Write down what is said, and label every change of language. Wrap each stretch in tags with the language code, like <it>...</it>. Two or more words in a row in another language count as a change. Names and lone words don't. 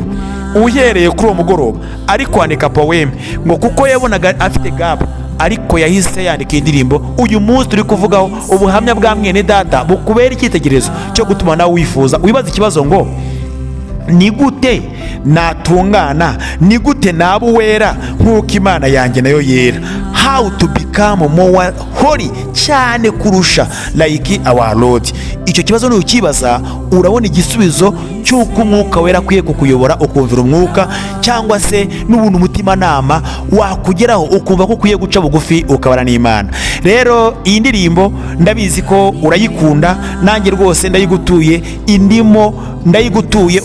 <rw>Uhereye kuri uwo mugoroba ari kwandika poeme ngo kuko yabonaga afite gap, ariko yahise yandika indirimbo. Uyu munsi turi kuvugaho ubuhamya bwa mwene data bukubera icyitegererezo cyo gutuma nawe wifuza. Wibaza ikibazo ngo ni gute natungana, ni gute naba uwera nk'uko Imana yanjye nayo yera?</rw> <en>How to become more holy,</en> <rw>cyane kurusha</rw> <en>like our Lord.</en> <rw>Icyo kibazo nukibaza urabona igisubizo cy'uko umwuka wera akwiye kukuyobora ukumvira umwuka, cyangwa se n'ubundi umutima nama wakugeraho ukumva ko ukwiye guca bugufi ukabana n'Imana. Rero iyi ndirimbo ndabizi ko urayikunda, nanjye rwose ndayigutuye, indimo ndayigutuye.</rw>